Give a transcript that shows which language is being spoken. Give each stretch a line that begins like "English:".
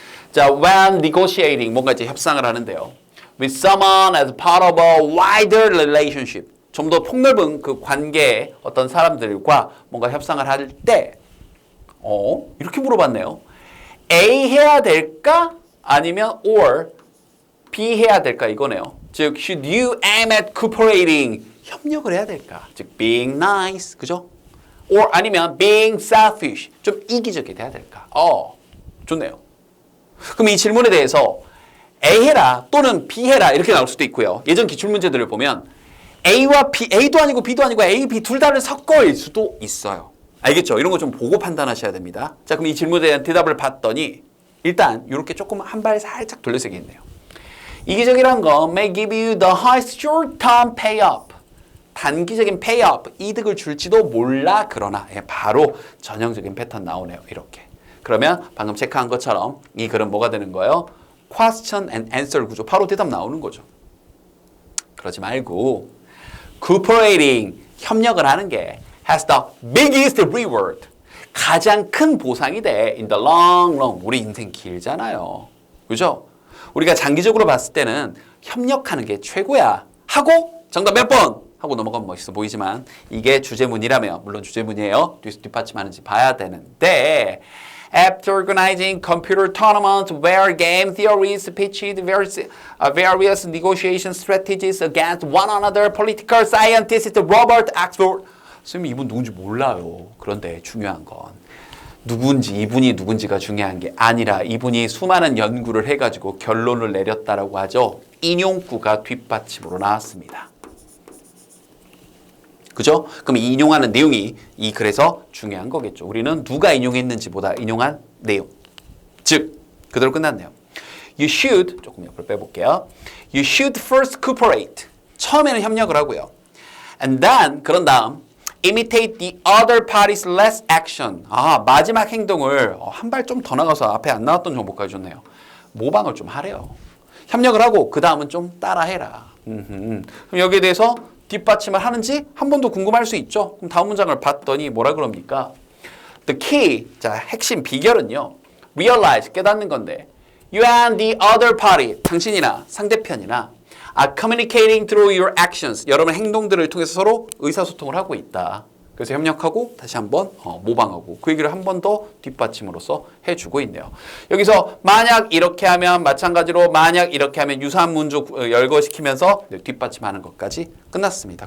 Korean: 자,
English: when negotiating,
Korean: 뭔가 이제 협상을 하는데요.
English: with someone as part of a wider relationship,
Korean: 좀 더 폭넓은 그 관계의 어떤 사람들과 뭔가 협상을 할 때, 이렇게 물어봤네요. A 해야 될까? 아니면 or B 해야 될까 이거네요.
English: 즉, should you aim at cooperating?
Korean: 협력을 해야 될까? 즉,
English: being nice,
Korean: 그죠? or 아니면
English: being selfish,
Korean: 좀 이기적이 돼야 될까? 좋네요. 그럼 이 질문에 대해서 A 해라 또는 B 해라 이렇게 나올 수도 있고요. 예전 기출문제들을 보면 A와 B, A도 아니고 B도 아니고 A, B 둘 다를 섞어일 수도 있어요. 알겠죠? 이런 거 좀 보고 판단하셔야 됩니다. 자, 그럼 이 질문에 대한 대답을 봤더니 일단 이렇게 조금 한 발 살짝 돌려서 얘기했네요. 이기적이란 건
English: may give you the highest short-term payoff.
Korean: 단기적인 payoff, 이득을 줄지도 몰라. 그러나 바로 전형적인 패턴 나오네요. 이렇게. 그러면 방금 체크한 것처럼 이 글은 뭐가 되는 거예요?
English: question and answer 구조.
Korean: 바로 대답 나오는 거죠. 그러지 말고 cooperating, 협력을 하는 게
English: has the biggest reward.
Korean: 가장 큰 보상이 돼.
English: in the long run.
Korean: 우리 인생 길잖아요. 그죠? 우리가 장기적으로 봤을 때는 협력하는 게 최고야. 하고 정답 몇 번? 하고 넘어가면 멋있어 보이지만 이게 주제문이라면 물론 주제문이에요. 뒷받침하는지 봐야 되는데
English: After organizing computer tournaments where game theories pitched various negotiation strategies against one another, political scientist Robert Axford.
Korean: 선생님 이분 누군지 몰라요. 그런데 중요한 건 누군지, 이분이 누군지가 중요한 게 아니라 이분이 수많은 연구를 해가지고 결론을 내렸다라고 하죠. 인용구가 뒷받침으로 나왔습니다. 그죠? 그럼 이 인용하는 내용이 이 글에서 중요한 거겠죠. 우리는 누가 인용했는지보다 인용한 내용. 즉, 그대로 끝났네요.
English: You should,
Korean: 조금 옆으로 빼볼게요.
English: You should first cooperate.
Korean: 처음에는 협력을 하고요.
English: And then,
Korean: 그런 다음
English: imitate the other party's last action.
Korean: 마지막 행동을 한 발 좀 더 나가서 앞에 안 나왔던 정보까지 줬네요. 모방을 좀 하래요. 협력을 하고 그 다음은 좀 따라해라. 그럼 여기에 대해서 뒷받침을 하는지 한 번 더 궁금할 수 있죠. 그럼 다음 문장을 봤더니 뭐라 그럽니까?
English: The key,
Korean: 자 핵심 비결은요.
English: realize,
Korean: 깨닫는 건데
English: you and the other party,
Korean: 당신이나 상대편이나
English: are communicating through your actions.
Korean: 여러분의 행동들을 통해서 서로 의사소통을 하고 있다. 그래서 협력하고 다시 한번 모방하고 그 얘기를 한 번 더 뒷받침으로써 해주고 있네요. 여기서 만약 이렇게 하면 마찬가지로 만약 이렇게 하면 유사한 문조 열거시키면서 뒷받침하는 것까지 끝났습니다.